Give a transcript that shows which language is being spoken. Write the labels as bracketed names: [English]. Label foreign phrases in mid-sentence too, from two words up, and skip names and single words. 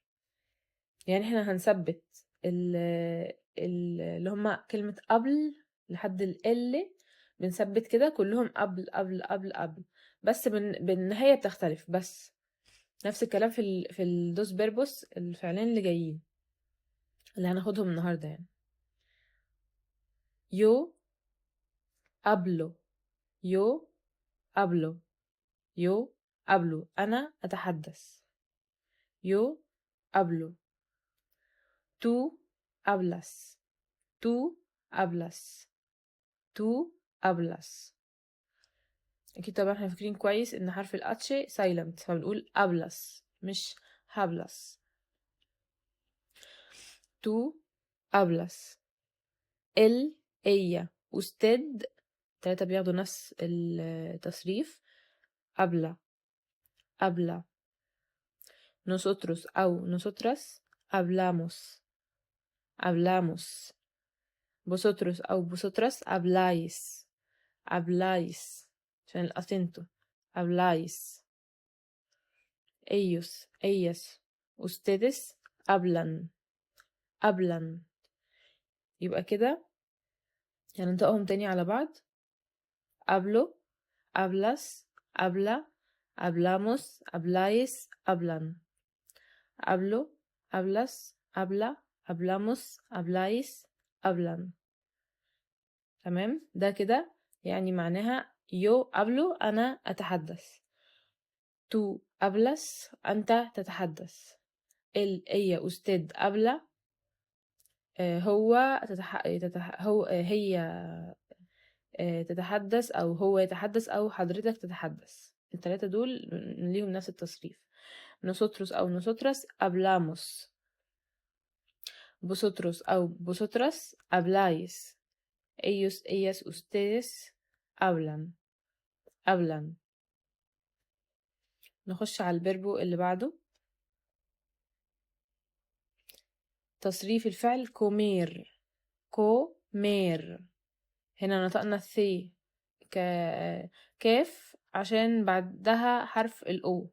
[Arabic] يعني احنا هنثبت اللي هما كلمه قبل لحد ال، بنثبت كده كلهم قبل قبل قبل قبل، بس بالنهايه بتختلف بس. نفس الكلام في [Spanish] dos verbos, [Arabic] الفعلين اللي جايين اللي هناخدهم النهارده، يعني [Spanish] yo hablo، yo hablo، yo hablo [Arabic] أنا أتحدث، [Spanish] yo hablo. tú hablas، tú hablas، tú hablas. [Arabic] أكيد طبعا احنا فاكرين كويس إن حرف الأتش silent، فبنقول hablas مش hablas. [Spanish] tú hablas. él، ella، usted، [Arabic] تلاتة بياخدوا نفس التصريف. [Spanish] habla، habla. nosotros أو nosotras hablamos، hablamos. vosotros أو vosotras habláis، habláis [Arabic] عشان الأسنتو، [Spanish] habláis. ellos، ellas، ustedes hablan، hablan. [Arabic] يبقى كده هننطقهم تاني على بعض: [Spanish] hablo، hablas، habla، hablamos، habláis، hablan. hablo، hablas، habla، hablamos، habláis، hablan. [Arabic] تمام. ده كده يعني معناها [Spanish] yo hablo [Arabic] أنا أتحدث، [Spanish] tú hablas [Arabic] أنت تتحدث، [Spanish] él، ella، usted habla [Arabic] هو هو هي تتحدث، أو هو يتحدث، أو حضرتك تتحدث. التلاتة دول ليهم نفس التصريف. [Spanish] nosotros أو nosotras hablamos، vosotros أو vosotras habláis، ellos، ellas، ustedes hablan، hablan. [Arabic] نخش على الفيربو اللي بعده. تصريف الفعل كومير، كومير. هنا نطقنا الثي ك كاف عشان بعدها حرف الأو.